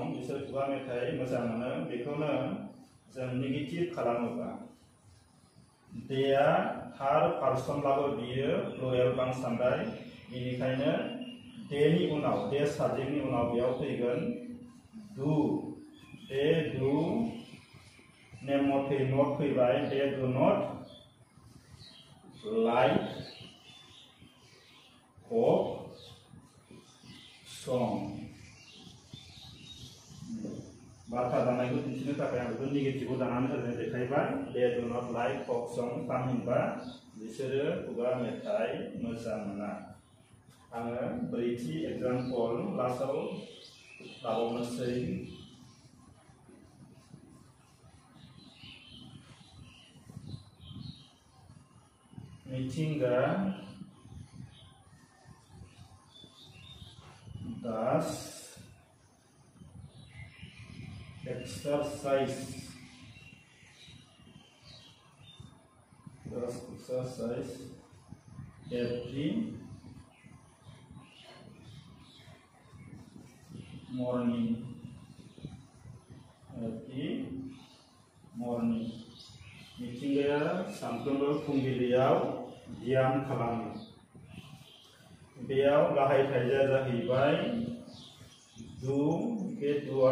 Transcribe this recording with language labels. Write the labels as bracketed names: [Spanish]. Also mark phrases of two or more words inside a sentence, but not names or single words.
[Bodo] बिसोर खुगा मेथाइ मोजां मोनो। बेखौनो जों नेगेटिभ खालामोबा देआ थार्ड पार्सनब्लाबो बियो प्लुरेल बांसान्दाय, बेनिखायनो देनि उनाव दे साबजेक्टनि उनाव बेयाव फैगोन डु। [English] they do [Bodo] नेम मथै नट फैबाय। [English] they do not like folk song। [Bodo] बाथ्रा दानायखौ दिन्थिनो थाखाय आं बेखौ नेगेटिभआव दानानै होनाय देखायबाय [English] they do not like folk song [Bodo] थामहिनबा बिसोरो खुगा मेथाइ मोजां मोना आङो ब्रैथि एग्जाम्पल लास्टआव लाबावनोसै मिथिंगा [English] does exercise every morning [Bodo] मिथिंगाया सानफ्रोमबो फुंबिलियाव ध्यान खालामो बेयाव गाहाय थाइजा जाहैबाय डु बे डुआ